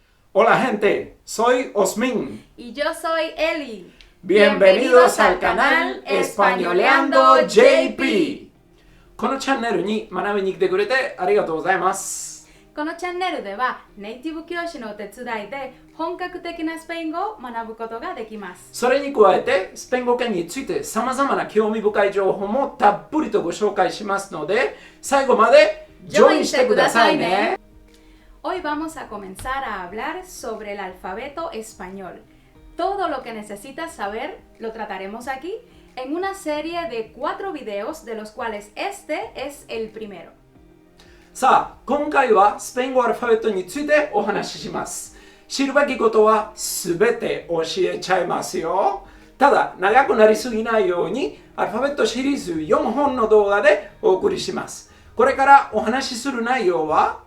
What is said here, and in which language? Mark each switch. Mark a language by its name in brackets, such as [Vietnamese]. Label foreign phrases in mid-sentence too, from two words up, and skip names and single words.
[Spanish] Hola gente, soy Osmin. Y yo soy Eli. Bienvenidos al canal Españoleando JP. [Japanese] このチャンネルに学びに来てくれてありがとうございます。このチャンネルではネイティブ教師のお手伝いで本格的なスペイン語を学ぶことができます。それに加えてスペイン語圏について様々な興味深い情報もたっぷりとご紹介しますので、最後までジョインしてくださいね。 [Spanish] Hoy vamos a comenzar a hablar sobre el alfabeto español. Todo lo que necesitas saber lo trataremos aquí en una serie de 4 videos, de los cuales este es el primero. [Japanese] さあ、今回はスペイン語アルファベットについてお話しします。知るべきことはすべて教えちゃいますよ。ただ、長くなりすぎないようにアルファベットシリーズ4本の動画でお送りします。これからお話しする内容は